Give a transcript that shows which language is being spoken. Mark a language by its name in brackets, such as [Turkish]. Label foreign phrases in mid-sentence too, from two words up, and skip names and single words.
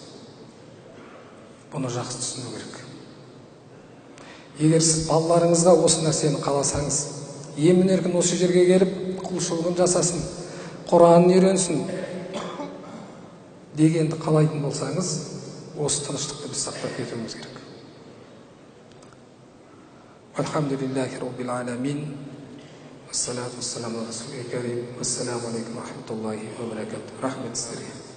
[Kazakh] Бұны жақсы түсіну керек. Егер сіз балаларыңызға осы нәрсені қаласаңыз, емін-еркін осы жерге келіп құлшылығын жасасын, Құранын үйренсін дегенді қалайтын болсаңыз, осы тыныштықты біз сақтап кетуіміз керек. [Arabic] الحمد لله رب العالمين. الصلاة والسلام على رسوله الكريم السلام عليكم ورحمة الله وبركاته. [Kazakh] Рахмет сіздерге.